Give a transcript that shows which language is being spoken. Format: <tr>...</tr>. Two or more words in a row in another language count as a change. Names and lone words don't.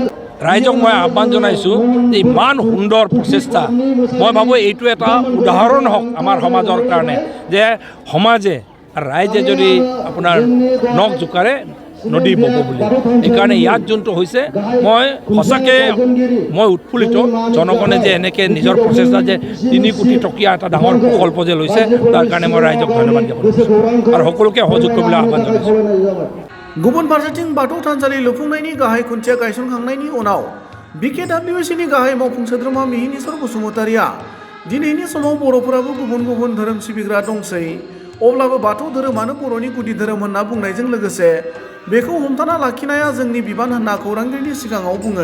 <as>ৰাইজক মই আহ্বান জনাইছোঁ যে ইমান সুন্দৰ প্ৰচেষ্টা মই ভাবোঁ এইটো এটা উদাহৰণ হওক আমাৰ সমাজৰ কাৰণে যে সমাজে ৰাইজে যদি আপোনাৰ নখ জোকাৰে নদী বব বুলি এইকাৰণে ইয়াত যোনটো হৈছে মই সঁচাকৈ মই উৎফুল্লিত জনগণে যে এনেকৈ নিজৰ প্ৰচেষ্টা যে 3 কোটি টকীয়া এটা ডাঙৰ প্ৰকল্প যে লৈছে তাৰ কাৰণে মই ৰাইজক ধন্যবাদ জ্ঞাপন কৰিছোঁ আৰু সকলোকে সহযোগ কৰিবলৈ আহ্বান জনাইছোঁ।</as> <brx>गुबुन फारसेथिं बाथौ थानसालि लुफुंनायनि गाहाय खुन्थिया गायसनखांनायनि उनाव BKWSनि गाहाय मावफुं सोद्रोमा मिहिनीश्वर बसुमतारिया दिनैनि समाव बर'फोराबो गुबुन गुबुन धोरोम सिबिग्रा दंसै अब्लाबो बाथौ धोरोमानो बर'नि गुदि धोरोम होनना बुंनायजों लोगोसे बेखौ हमथाना लाखिनाया जोंनि बिबान होनना खौरांगिरिनि सिगाङाव बुङो।</brx>